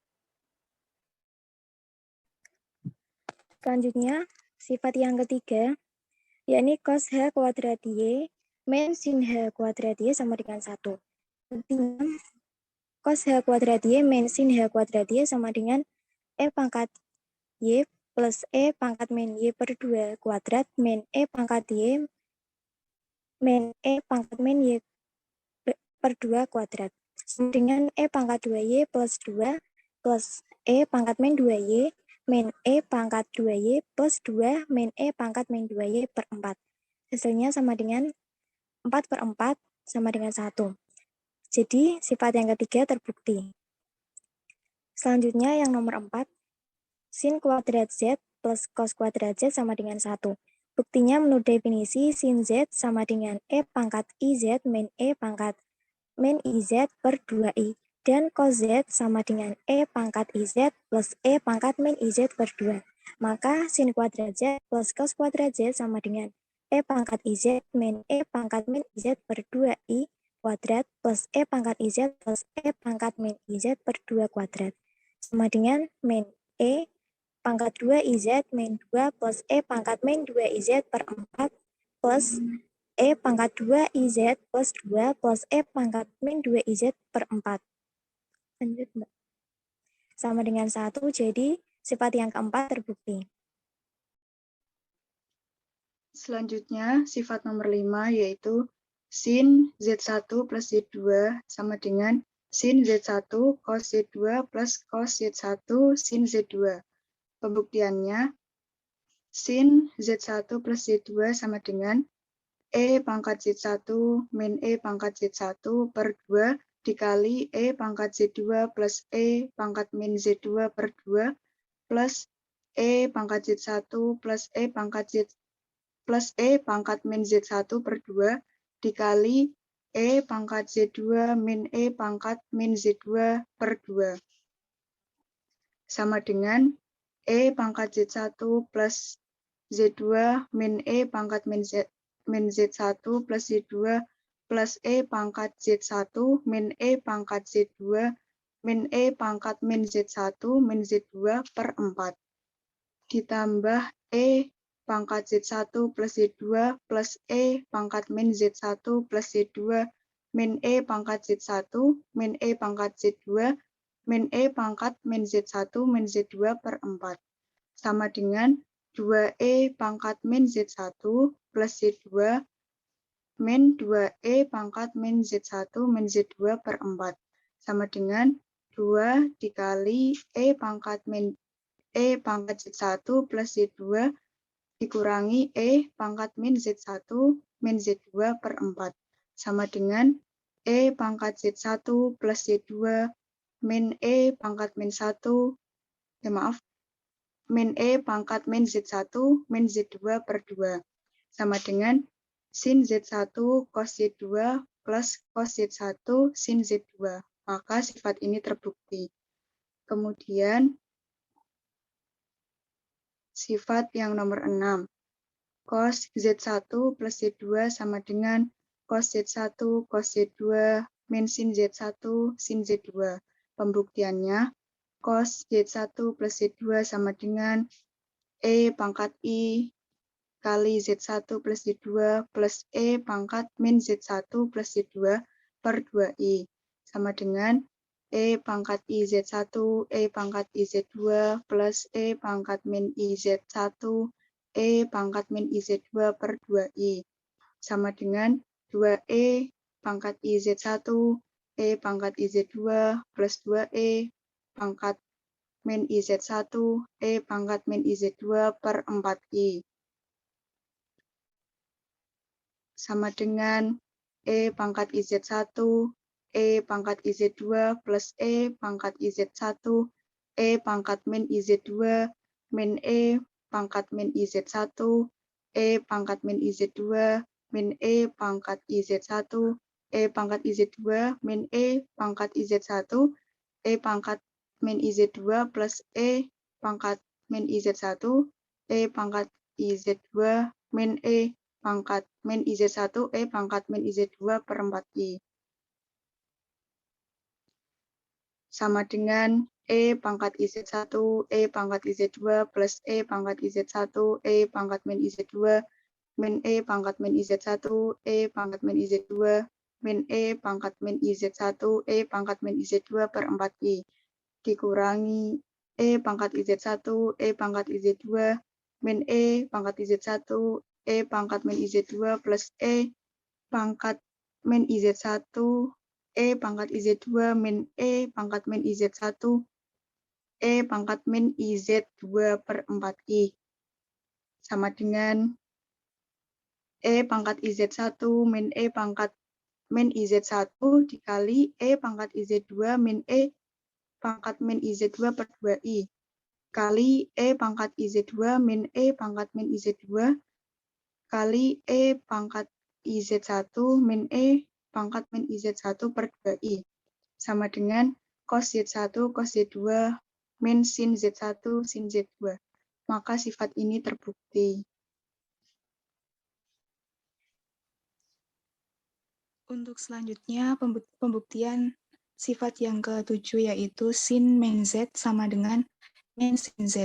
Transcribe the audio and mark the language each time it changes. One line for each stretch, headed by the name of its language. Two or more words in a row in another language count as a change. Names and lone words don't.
Indonesian: Selanjutnya, sifat yang ketiga, yakni cos H kuadrat Y min sin H kuadrat Y sama dengan 1. Buktinya, cos H kuadrat Y min sin H kuadrat Y sama dengan E pangkat Y plus E pangkat min Y per 2 kuadrat min E pangkat Y min E pangkat min Y per 2 kuadrat. Sama dengan E pangkat 2Y plus 2 plus E pangkat min 2Y min E pangkat 2Y plus 2 min E pangkat min 2Y per 4. Hasilnya sama dengan 4 per 4 sama dengan 1. Jadi, sifat yang ketiga terbukti. Selanjutnya yang nomor 4, sin kuadrat Z plus cos kuadrat Z sama dengan 1. Buktinya menurut definisi sin Z sama dengan E pangkat IZ min E pangkat min IZ per 2I. Dan cos Z sama dengan E pangkat IZ plus E pangkat min IZ per 2. Maka sin kuadrat Z plus cos kuadrat Z sama dengan E pangkat IZ min E pangkat min IZ per 2I kuadrat plus E pangkat IZ plus E pangkat min IZ per 2 kuadrat. Sama dengan min E pangkat 2 IZ min 2 plus E pangkat min 2 IZ per 4 plus E pangkat 2 IZ plus 2 plus E pangkat min 2 IZ per 4. Lanjut, Mbak. Sama dengan 1, jadi sifat yang keempat terbukti. Selanjutnya, sifat nomor 5 yaitu sin Z1 plus Z2 sama dengan sin Z1 cos Z2 plus cos Z1 sin Z2. Pembuktiannya, sin Z1 plus Z2 sama dengan E pangkat Z1 min E pangkat Z1 per 2 dikali E pangkat Z2 plus E pangkat min Z2 per 2 plus E pangkat Z1 plus E pangkat Z plus E pangkat min Z1 per 2 dikali E pangkat Z2 min E pangkat min Z2 per 2. Sama dengan E pangkat Z1 plus Z2 min E pangkat min Z1 plus Z2 plus E pangkat Z1 min E pangkat Z2 min E pangkat min Z1 min Z2 per 4. Ditambah E pangkat Z1 plus Z2 plus E pangkat min Z1 plus Z2 min E pangkat Z1 min E pangkat Z2 min E pangkat min Z1 min Z2 per 4. Sama dengan 2E pangkat min Z1 plus Z2 min 2E pangkat min Z1 min Z2 per 4. Sama dengan 2 dikali E pangkat Z1 plus Z2 dikurangi E pangkat min Z1 min Z2 per 4. Sama dengan E pangkat Z1 plus Z2 min E pangkat min 1, min E pangkat min Z1 min Z2 per 2. Sama dengan sin Z1 cos Z2 plus cos Z1 sin Z2. Maka sifat ini terbukti. Kemudian sifat yang nomor 6. Cos Z1 plus Z2 sama dengan cos Z1 cos Z2 min sin Z1 sin Z2. Pembuktiannya, cos Z1 plus Z2 sama dengan E pangkat I kali Z1 plus Z2 plus E pangkat min Z1 plus Z2 per 2I. sama dengan E pangkat IZ1, E pangkat IZ2, plus E pangkat min IZ1, E pangkat min IZ2 per 2I. Sama dengan 2E pangkat IZ1, E pangkat IZ2, plus 2E pangkat min IZ1, E pangkat min IZ2 per 4I. Sama dengan E pangkat IZ1, E pangkat IZ2 plus E pangkat IZ1, E pangkat min IZ2, min E pangkat min IZ1, E pangkat min IZ2, min E pangkat IZ1, E pangkat IZ2, min E pangkat IZ1, E pangkat min IZ2 plus E pangkat min IZ1, E pangkat IZ2, min E pangkat min IZ1, E pangkat min IZ2 per 4I. Sama dengan E pangkat IZ1, E pangkat IZ2, plus E pangkat IZ1, E pangkat min IZ2, min E pangkat min IZ1, E pangkat min IZ2, min E pangkat min IZ1, E pangkat min IZ2 per 4I. Dikurangi E pangkat IZ1, E pangkat IZ2, min E pangkat IZ1, E pangkat min IZ2, plus E pangkat min IZ1, E pangkat IZ2, min E pangkat min IZ1, E pangkat min IZ2 per 4I. Sama dengan E pangkat IZ1 min E pangkat min IZ1 dikali E pangkat IZ2 min E pangkat min IZ2 per 2I. Kali E pangkat IZ2 min E pangkat min IZ2 kali E pangkat IZ1 min E pangkat min IZ1 per 2I. Sama dengan cos Z1 cos Z2 min sin Z1 sin Z2. Maka sifat ini terbukti. Untuk selanjutnya, pembuktian sifat yang ke-7 yaitu sin min Z sama dengan min sin Z.